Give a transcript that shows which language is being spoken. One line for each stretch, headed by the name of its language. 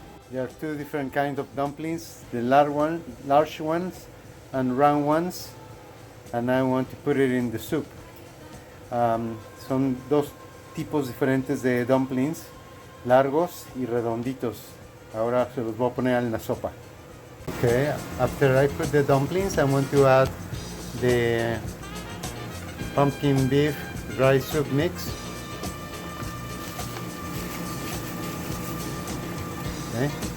English: There are two different kinds of dumplings, the large ones and round ones, and I want to put it in the soup.
Spanish: Son dos tipos diferentes de dumplings. largos y redonditos. Ahora se los voy a poner en la sopa.
English: Okay, after I put the dumplings, I want to add the pumpkin beef dry soup mix. Okay.